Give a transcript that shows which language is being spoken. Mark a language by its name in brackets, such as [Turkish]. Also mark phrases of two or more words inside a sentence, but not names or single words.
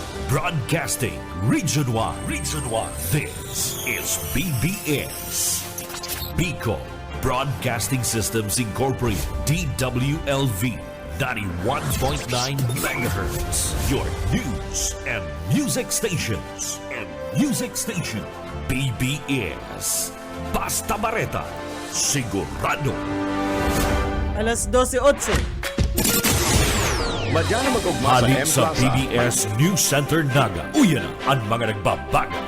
[English] Broadcasting Region 1. Region 1. This is BBS. Bicol Broadcasting Systems Incorporated. DWLV. 91.9 megahertz. Your news and music stations. [Bikol] BBS. Basta Bareta. Sigurado. Alas 12:08. Madyan na mag-ugma sa Halik sa M-Plaza. [English] PBS News Center Naga. [Bikol] Uyan na ang mga nagbabago.